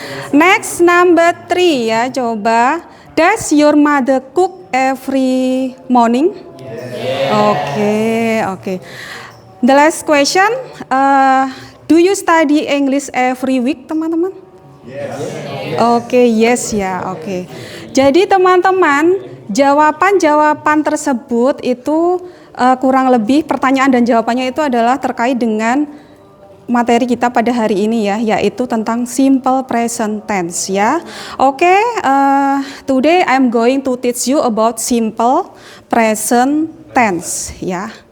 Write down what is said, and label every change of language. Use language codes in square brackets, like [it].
[en] Next number 3 ya, coba. Does your mother cook every morning? Oke. The last question, do you study English every week, teman-teman? Oke, yes ya, oke. [id] Jadi teman-teman, jawaban-jawaban tersebut itu kurang lebih pertanyaan dan jawabannya itu adalah terkait dengan materi kita pada hari ini ya, yaitu tentang simple present tense ya. [en] Oke, today I'm going to teach you about simple present tense ya.